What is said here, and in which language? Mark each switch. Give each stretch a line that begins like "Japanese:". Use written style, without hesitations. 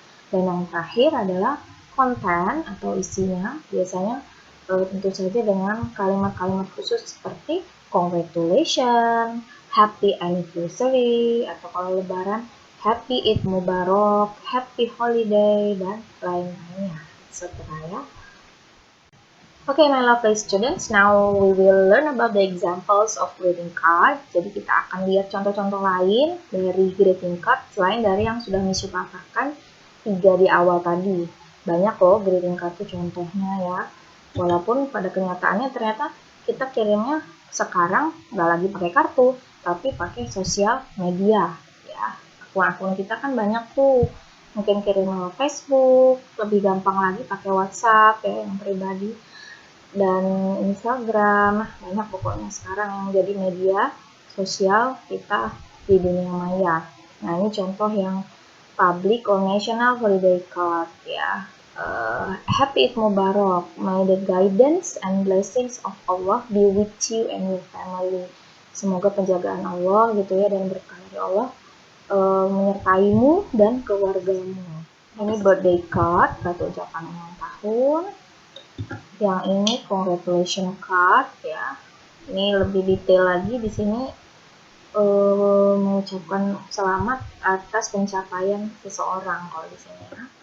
Indonesian: Dan yang terakhir adalah konten atau isinya, biasanya tentu saja dengan kalimat-kalimat khusus seperti
English: congratulations, happy anniversary,
Indonesian: atau kalau lebaran
English: happy Eid Mubarak, happy holiday,
Indonesian: dan lain-lainnya. Setelah ya.
English: Okay, my lovely students, now we will learn about the examples of greeting card.
Indonesian: Jadi kita akan lihat contoh-contoh lain dari greeting card selain dari yang sudah Miss Yu paparkan 3 di awal tadi. Banyak loh greeting card itu contohnya ya. Walaupun pada kenyataannya ternyata kita kirimnya sekarang nggak lagi pakai kartu, tapi pakai sosial media ya. Akun-akun kita kan banyak tuh. Mungkin kirim lewat Facebook, lebih gampang lagi pakai WhatsApp ya yang pribadi, dan Instagram. Banyak pokoknya sekarang yang jadi media sosial kita di dunia maya. Nah, ini contoh yang
English: public or national holiday card
Indonesian: ya.
English: Happy Eid Mubarak. May the guidance and blessings of Allah be with you and your family.
Indonesian: Semoga penjagaan Allah gitu ya dan berkah dari Allah menyertaimu dan keluargamu. Ini birthday card, kartu ucapan ulang tahun. Yang ini congratulation card ya. Ini lebih detail lagi di sini mengucapkan selamat atas pencapaian seseorang kalau di sini ya.